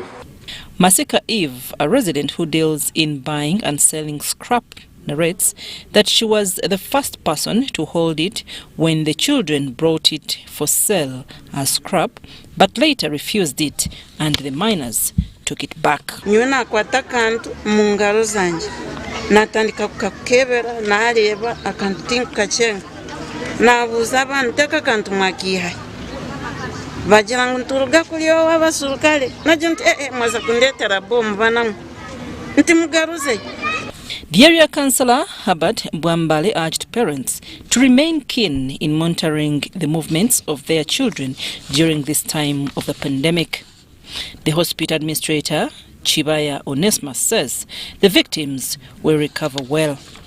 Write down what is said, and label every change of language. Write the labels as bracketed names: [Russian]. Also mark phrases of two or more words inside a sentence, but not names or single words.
[English] Masika Eve, a resident who deals in buying and selling scrap, narrates that she was the first person to hold it when the children brought it for sale as scrap, but later refused it and the miners took it back. [Tooro] Natandika kukakebera naleba akantu tinkachenga nabuza abantu teka kantu mwakiha bagira ngo nturuga kuri wowe abasurukale naje nti mwaza kundetera bomu banamu nti mugaruze. [English] The area councillor, Herbert Bwambale, urged parents to remain keen in monitoring the movements of their children during this time of the pandemic. The hospital administrator, Chibaya Onesma, says the victims will recover well.